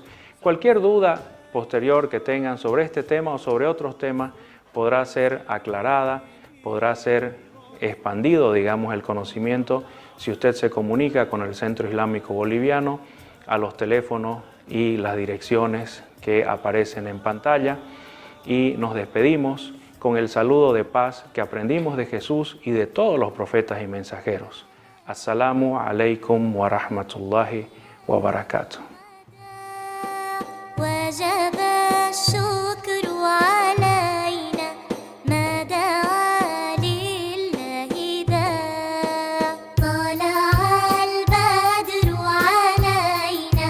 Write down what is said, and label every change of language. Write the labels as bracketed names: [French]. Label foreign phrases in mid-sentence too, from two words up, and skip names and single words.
[Spanish] Cualquier duda posterior que tengan sobre este tema o sobre otros temas podrá ser aclarada, podrá ser expandido, digamos, el conocimiento si usted se comunica con el Centro Islámico Boliviano a los teléfonos y las direcciones que aparecen en pantalla. Y nos despedimos con el saludo de paz que aprendimos de Jesús y de todos los profetas y mensajeros. [Arabic] السلام عليكم ورحمة الله وبركاته. وجب الشكر علينا ما دعا لله داع طلع البدر علينا